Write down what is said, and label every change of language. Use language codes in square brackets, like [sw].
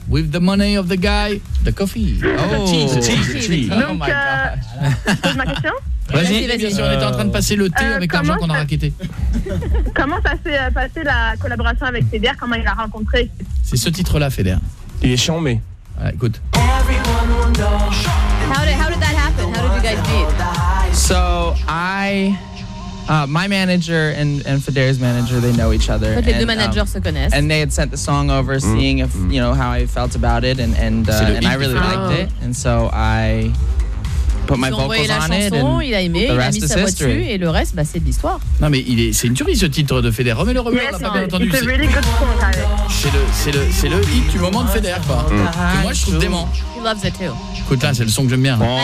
[en] With the money of the guy, the coffee. Oh, the cheese. [fr] Donc, [en] oh my gosh. [fr] Pose ma question. Vas-y, bien sûr, on était en train de passer le thé avec l'argent qu'on a raquetté. Comment ça s'est passé la collaboration avec Feder? Comment il l'a rencontré? C'est ce titre-là, Feder. Il est chiant, mais. Ah, écoute. [en] How did that happen? How did you guys meet? So, My manager and Federer's manager, they know each other. [fr] Les deux managers se connaissent. [en] And they had sent the song over, seeing if you know how I felt about it, and I really liked it, and so I put my vocals on it. [fr] Il a aimé, il a mis sa voix dessus, et le reste, c'est de l'histoire. Non, mais il est, c'est une tuerie ce titre de Federer. Mais le remède, on l'a pas bien entendu. [en] It's a really good song. [fr] C'est le hit du moment de Federer, quoi. Que moi, je trouve dément. [en] He loves it too. [fr] Écoute, là, c'est le son que j'aime bien.